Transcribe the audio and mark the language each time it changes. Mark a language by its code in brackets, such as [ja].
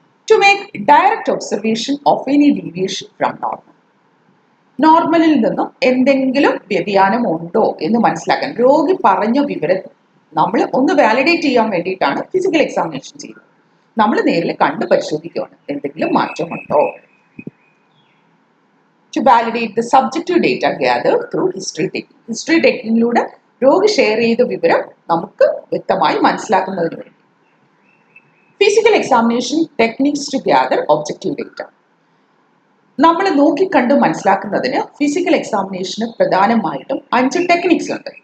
[en] To make direct observation of any deviation from normal. [ml] നോർമലിൽ നിന്നും എന്തെങ്കിലും വ്യതിയാനം ഉണ്ടോ എന്ന് മനസ്സിലാക്കാൻ രോഗി പറഞ്ഞ വിവരം നമ്മൾ ഒന്ന് വാലിഡേറ്റ് ചെയ്യാൻ വേണ്ടിയിട്ടാണ് ഫിസിക്കൽ എക്സാമിനേഷൻ ചെയ്യുന്നത്. നമ്മൾ നേരിൽ കണ്ട് പരിശോധിക്കുകയാണ് എന്തെങ്കിലും മാറ്റമുണ്ടോ. [en] To validate the subjective data gathered through history taking. [ml] History ടേക്കിങ്ങിലൂടെ രോഗി ഷെയർ ചെയ്ത വിവരം നമുക്ക് വ്യക്തമായി മനസ്സിലാക്കുന്നതിന് വേണ്ടി. [en] Physical examination techniques to gather objective data. [ml] നമ്മൾ നോക്കിക്കണ്ട് മനസ്സിലാക്കുന്നതിന് ഫിസിക്കൽ എക്സാമിനേഷന് പ്രധാനമായിട്ടും 5 ടെക്നിക്സ് ഉണ്ട്.